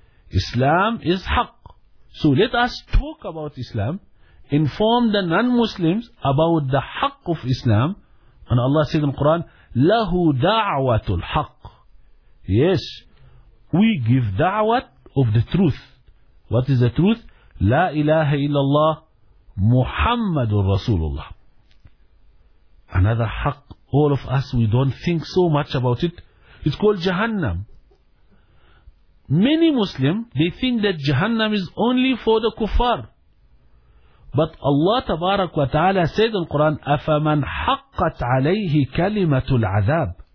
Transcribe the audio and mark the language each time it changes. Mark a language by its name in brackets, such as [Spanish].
[English] Islam is haqq. So let us talk about Islam, inform the non-Muslims about the haqq of Islam. And Allah said in the Quran, [Arabic] لَهُ دَعْوَةُ الْحَقِّ. [English] Yes, we give da'wat of the truth. What is the truth? [Arabic] لا إله إلا الله محمد رسول الله. [English] Another haqq, all of us, we don't think so much about it. It's called Jahannam. Many Muslims, they think that Jahannam is only for the kuffar. But Allah tabarak wa ta'ala said in Quran, [Arabic] أَفَمَنْ حَقَّتْ عَلَيْهِ كَلِمَةُ الْعَذَابِ.